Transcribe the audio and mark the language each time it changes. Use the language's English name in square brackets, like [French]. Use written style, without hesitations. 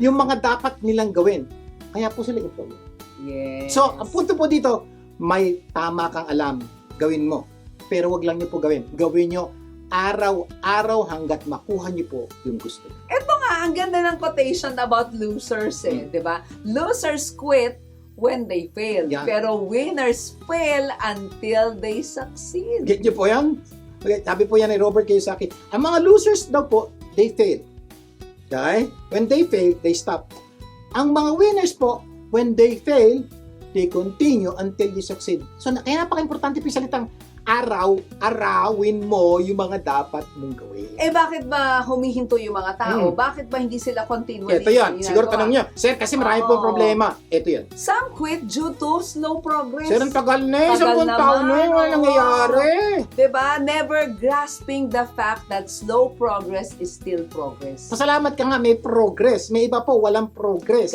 [Filipino] Yung mga dapat nilang gawin. Kaya po sila employer. [English] Yes. [Filipino] So, ang punto po dito, may tama kang alam, gawin mo. Pero wag lang niyo po gawin. Gawin niyo araw-araw hanggat makuha niyo po yung gusto. Ito nga, ang ganda ng quotation about losers di ba? [English] Losers quit when they fail. [Filipino] Yan. [English] Pero winners fail until they succeed. [Filipino] Get niyo po yan? Okay, sabi po yan ni Robert Kiyosaki. Ang mga losers daw po, [English] they fail. Okay? When they fail, they stop. [Filipino] Ang mga winners po, [English] when they fail, they continue until they succeed. [Filipino] So, kaya napaka-importante po yung salitang arawin mo yung mga dapat mong gawin. Bakit ba humihinto yung mga tao? Bakit ba hindi sila continually Ito yan. Siguro tanong niya, Sir, kasi marami pong problema. Ito yan. [English] Some quit due to slow progress. [Filipino] Sir, ang tagal na eh. 10 taon na eh. Wala nangyayari. Diba? [English] Never grasping the fact that slow progress is still progress. [Filipino] Pasalamat ka nga, may progress. May iba po, walang progress.